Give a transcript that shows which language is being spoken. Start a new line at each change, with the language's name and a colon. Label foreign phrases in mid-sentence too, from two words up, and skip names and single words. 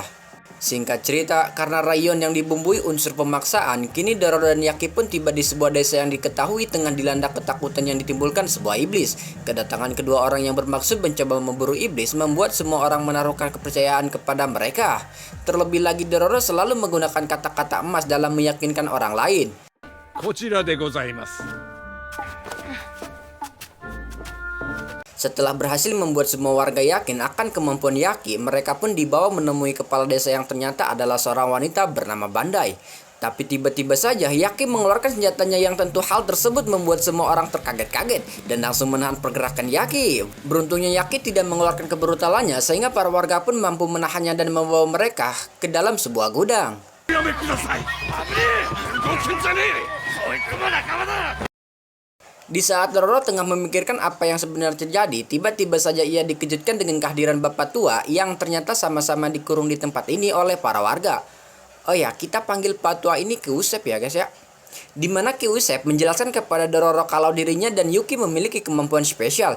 Indonesian: Singkat cerita, karena rayon yang dibumbui unsur pemaksaan, kini Dororo dan Yaki pun tiba di sebuah desa yang diketahui tengah dilanda ketakutan yang ditimbulkan sebuah iblis. Kedatangan kedua orang yang bermaksud mencoba memburu iblis membuat semua orang menaruhkan kepercayaan kepada mereka. Terlebih lagi Dororo selalu menggunakan kata-kata emas dalam meyakinkan orang lain.
Japanese: こちらでございます。
Indonesian: Setelah berhasil membuat semua warga yakin akan kemampuan Yaki, mereka pun dibawa menemui kepala desa yang ternyata adalah seorang wanita bernama Bandai. Tapi tiba-tiba saja Yaki mengeluarkan senjatanya yang tentu hal tersebut membuat semua orang terkaget-kaget dan langsung menahan pergerakan Yaki. Beruntungnya Yaki tidak mengeluarkan kebrutalannya sehingga para warga pun mampu menahannya dan membawa mereka ke dalam sebuah gudang.
Japanese: やめください。危ねえ。動くんじゃねえ。そいつも仲間だ。
Indonesian: Di saat Dororo tengah memikirkan apa yang sebenarnya terjadi, tiba-tiba saja ia dikejutkan dengan kehadiran bapak tua yang ternyata sama-sama dikurung di tempat ini oleh para warga. Oh ya, kita panggil Pak tua ini Ki Usep ya guys ya. Dimana Ki Usep menjelaskan kepada Dororo kalau dirinya dan Yuki memiliki kemampuan spesial.